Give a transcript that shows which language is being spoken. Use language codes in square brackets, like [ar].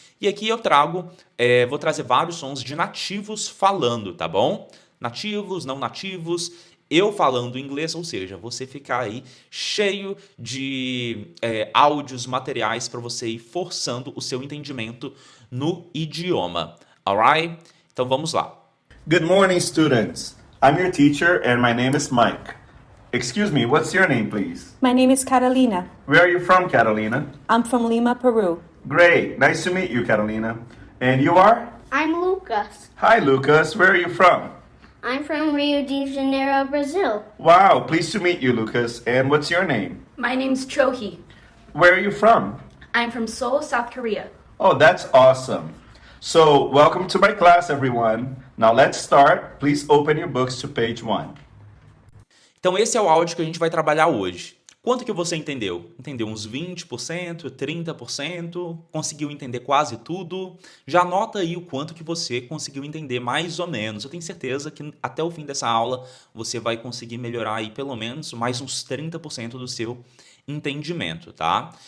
[pt] E aqui eu vou trazer vários sons de nativos falando, tá bom? Nativos, não nativos, eu falando inglês, ou seja, você ficar aí cheio de áudios, materiais para você ir forçando o seu entendimento no idioma, alright? Então vamos lá. [en] Good morning, students. I'm your teacher and my name is Mike. Excuse me, what's your name, please? My name is Catalina. Where are you from, Catalina? I'm from Lima, Peru. Great, nice to meet you, Catalina. And you are? I'm Lucas. Hi, Lucas. Where are you from? I'm from Rio de Janeiro, Brazil. Wow, pleased to meet you, Lucas. And what's your name? My name's Chohee. Where are you from? I'm from Seoul, South Korea. Oh, that's awesome. So, welcome to my class, everyone. Now let's start. Please open your books to page 1. [pt] Então esse é o áudio que a gente vai trabalhar hoje. Quanto que você entendeu? Entendeu uns 20%, 30%? Conseguiu entender quase tudo? Já anota aí o quanto que você conseguiu entender mais ou menos. Eu tenho certeza que até o fim dessa aula você vai conseguir melhorar aí pelo menos mais uns 30% do seu entendimento, tá?